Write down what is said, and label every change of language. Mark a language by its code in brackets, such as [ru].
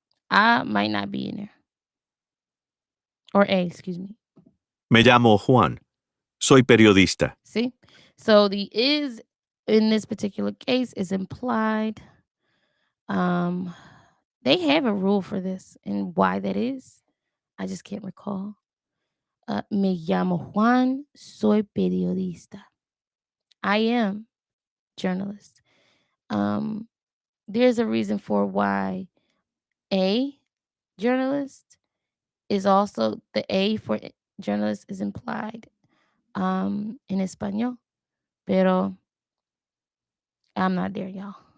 [en] I might not be in there. Or a, excuse me. [es] Me llamo Juan. Soy periodista. [en] See? So the is in this particular case is implied. They have a rule for this, and why that is, I just can't recall. [es] Me llamo Juan, soy periodista. [en] I am journalist. There's a reason for why a journalist is also the A for journalist is implied in Espanol, pero I'm not there, y'all.